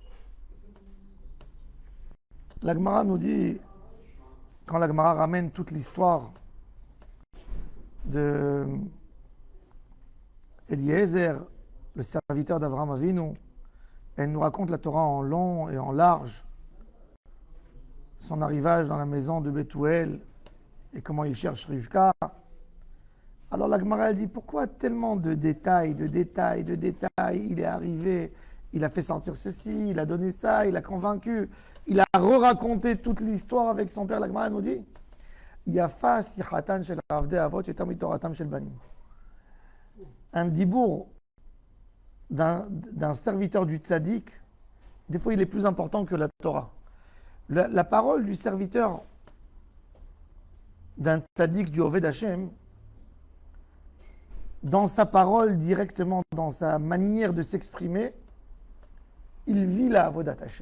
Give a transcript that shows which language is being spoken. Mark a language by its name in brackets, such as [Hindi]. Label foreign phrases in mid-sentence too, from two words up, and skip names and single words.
[French] La Gemara nous dit, quand la Gemara ramène toute l'histoire de Eliezer, le serviteur d'Avraham Avinu, elle nous raconte la Torah en long et en large, son arrivage dans la maison de Bethuel et comment il cherche Rivka. Alors la Gemara dit, pourquoi tellement de détails, il est arrivé, il a fait sortir ceci, il a donné ça, il a convaincu, il a re-raconté toute l'histoire avec son père. La Gemara nous dit, [Hebrew] יפה שיחתן של עבדי אבות יותר מתורתן של בנים. [French] Un dibour d'un serviteur du tzaddik, des fois il est plus important que la Torah. La parole du serviteur d'un tzaddik du [Hebrew] עובד השם, [French] dans sa parole directement, dans sa manière de s'exprimer, il vit la [Hebrew] עבודת השם.